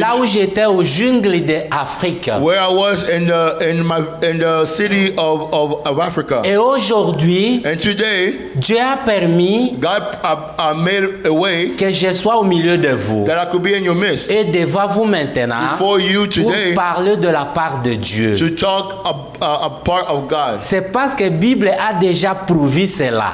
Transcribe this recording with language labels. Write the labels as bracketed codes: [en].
[fr] là où j'étais au jungle d'Afrique. [en] where I was in the city of Africa. [fr] Et aujourd'hui, [en] And today, [fr] Dieu a permis [en] God made a way [fr] que je sois au milieu de de vous [en] that I could be in your midst. [fr] et devant vous maintenant [en] Before you [fr] pour [en] today, [fr] parler de la part de Dieu. [en] to talk a part of God. [fr] C'est parce que la Bible a déjà prouvé cela.